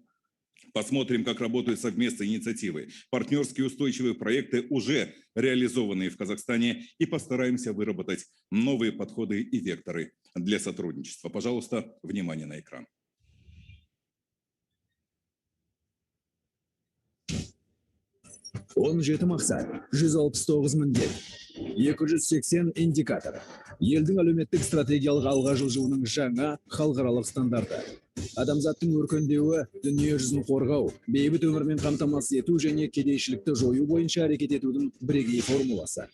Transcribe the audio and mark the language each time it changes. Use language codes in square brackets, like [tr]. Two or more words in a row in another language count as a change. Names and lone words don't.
[ru] Посмотрим, как работают совместные инициативы, партнерские устойчивые проекты, уже реализованные в Казахстане, и постараемся выработать новые подходы и векторы для сотрудничества. Пожалуйста, внимание на экран. [kk] Он жеті мақсат, 169 міндет, 280 индикатор. Елдің әлеуметтік стратегиялық алға жылжуының жаңа халықаралық стандарты. Адамзаттың өркендеуі, дүние жүзін қорғау, бейбіт өмірмен қамтамасыз ету және кедейшілікті жою бойынша әрекет етудің бірегей формуласы.